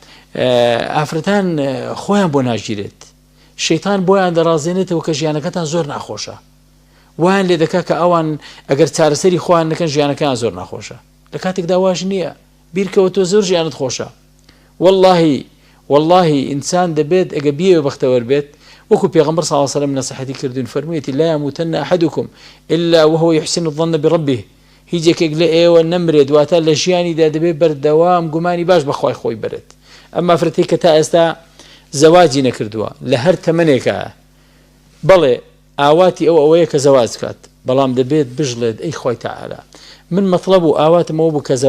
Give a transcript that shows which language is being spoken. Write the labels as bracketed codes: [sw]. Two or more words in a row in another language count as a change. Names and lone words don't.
[ckb] ئافرەتان خۆیان بۆ ناژیرێت شەیطان بۆیان دەڕازێنێتەوە کە ژیانەکەتان زۆر ناخۆشە وایان لێ دەکات کە ئەوان ئەگەر چارەسەری خۆیان نەکەن ژیانەکەیان زۆر ناخۆشە لە کاتێکدا واش نییە بیرکەوە تۆ زۆر ژیانت خۆشە والله إنسان دەبێت ئەگە بیەوە بەختەوەر بێت وەکو پێغەمبەر [ar] صلی الله عليه وسلم [ckb] نصيحتي کردوون فەرموویەتی [ar] لا يموتن أحدكم إلا وهو يحسن الظن بربه [ckb] هیچێکێک لە ئێوە نەمرێت واتە لە ژیانیدا دەبێت بەردەوام گومانی باش بەخوای خۆی بێت ئەمما ئافرەتێک کە تا ئێستا زەواجی نەکردووە لە هەر تەمەنێکە بەڵێ ئاواتی ئەوەیە کە زەواج کات بەڵام دەبێت بژڵێت ئەی خوای تەعالە من مطلب و ئاواتمەوە بوو کە